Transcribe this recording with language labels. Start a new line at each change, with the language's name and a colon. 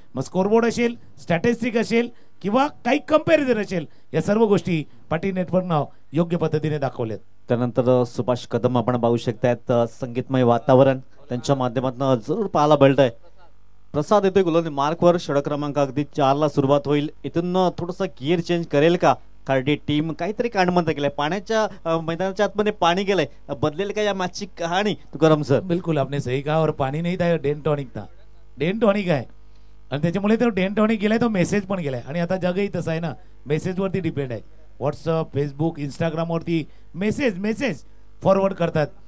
Marathi: मग स्कोरबोर्ड असेल, स्टॅटिस्टिक असेल किंवा काही कंपॅरिझन असेल, या सर्व गोष्टी पाटील नेटवर्कनं योग्य पद्धतीने दाखवल्यात. त्यानंतर सुभाष कदम आपण पाहू शकतात. संगीतमय वातावरण त्यांच्या माध्यमातून जरूर पाहायला मिळतंय. प्रसाद येतोय गोलंदाजी मार्कवर. षटक क्रमांक अगदी 4ला सुरुवात होईल. इथून थोडंसं गिअर चेंज करेल का कार्डी टीम? काहीतरी कांडमंत केलंय. पाण्याच्या मैदानाच्या आतमध्ये पाणी गेलंय. बदलेल का या मॅचची कहाणी तुकाराम सर?
Hindi: बिलकुल आपने सही कहा. और पाणी नाही था, डेन टॉनिक था.
Marathi: डेन टॉनिक आहे आणि त्याच्यामुळे तो डेन टॉनिक गेलाय, तो मेसेज पण गेलाय. आणि आता जगही तसं आहे ना, मेसेजवरती डिपेंड आहे. व्हॉट्सअप, फेसबुक, इंस्टाग्रामवरती मेसेज फॉरवर्ड करतात.